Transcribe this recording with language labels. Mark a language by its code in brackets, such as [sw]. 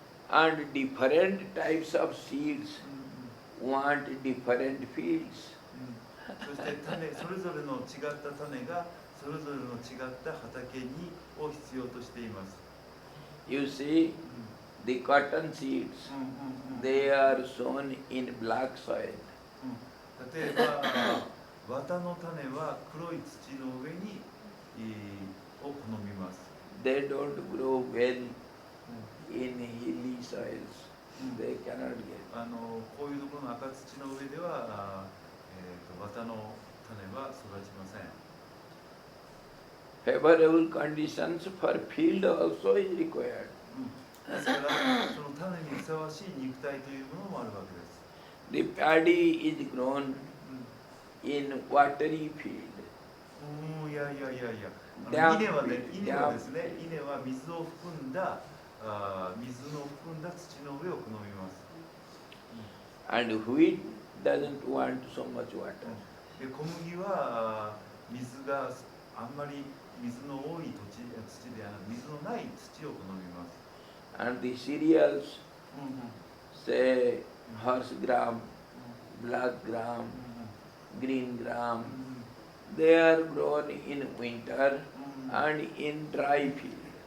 [en] And different types of seeds want different fields. [ja] そしてそれぞれの違った種がそれぞれの違った畑を必要としています。 [en] You see, the cotton seeds, they are sown in black soil. [ja] 例えば綿の種は黒い土の上に、を好みます。 [en] They don't grow well in hilly soils. They cannot get. [ja] こういうところの赤土の上では、綿の種は育ちません。 [en] Favorable conditions for field also is required. [ja] ですから、その種にふさわしい肉体というものもあるわけです。 [en] The paddy is grown in watery field. いやいやいやいや、 Damp [ja] 稲はね、 [en] field. [ja] 稲はですね、稲は水を含んだ土の上を好みます。 [en] And wheat doesn't want so much water. [ja] で、小麦は水があんまり水の多い土ではなく、水のない土を好みます。 [en] And the cereals, say horse gram, black gram, green gram, they are grown in winter and in dry field.